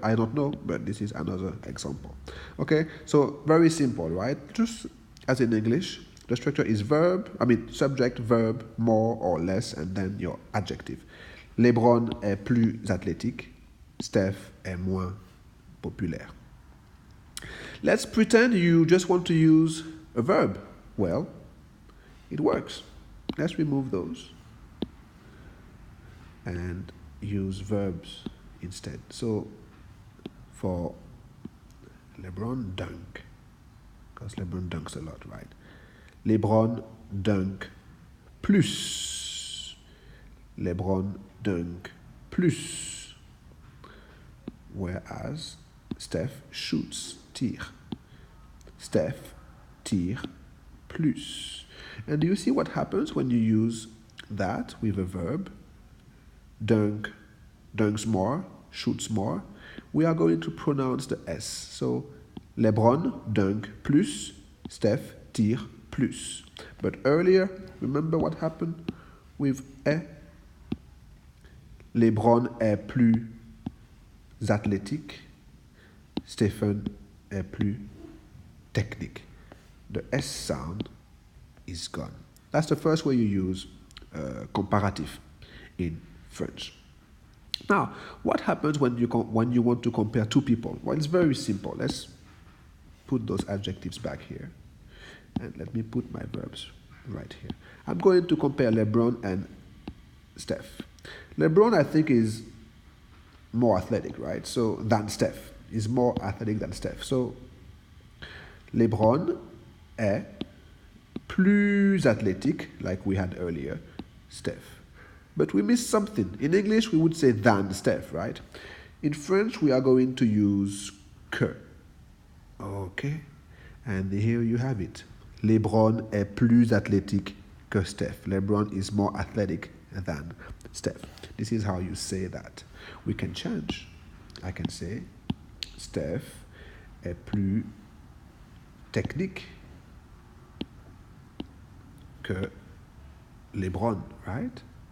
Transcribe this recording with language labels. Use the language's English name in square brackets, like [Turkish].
[English] I don't know, but this is another example. Okay, so very simple, right? Just as in English, the structure is subject, verb, more or less, and then your adjective. [French] LeBron est plus athlétique. Steph est moins populaire. [English] Let's pretend you just want to use a verb. Well, it works. Let's remove those and use verbs instead. So for LeBron dunk, because LeBron dunks a lot, right? [French] LeBron dunk plus. LeBron dunk plus. [English] Whereas Steph shoots, [French] tire. Steph tire plus. [English] And do you see what happens when you use that with a verb? Dunks more, shoots more. We are going to pronounce the S. So [French] LeBron dunk plus, Steph tire plus. [English] But earlier, remember what happened with est? [French] LeBron est plus athlétique. Stephen est plus technique. [English] The S sound is gone. That's the first way you use comparative in French. Now, what happens when you want to compare two people? Well, it's very simple. Let's put those adjectives back here. And let me put my verbs right here. I'm going to compare LeBron and Steph. LeBron, I think, is more athletic, right? So, than Steph. Is more athletic than Steph. So, [French] LeBron est plus athlétique, [English] like we had earlier, Steph. But we missed something. In English, we would say than Steph, right? In French, we are going to use que. Okay? And here you have it. [French] LeBron est plus athlétique que Steph. [English] LeBron is more athletic than Steph. This is how you say that. We can change. I can say [French] Steph est plus technique que LeBron, [English] right?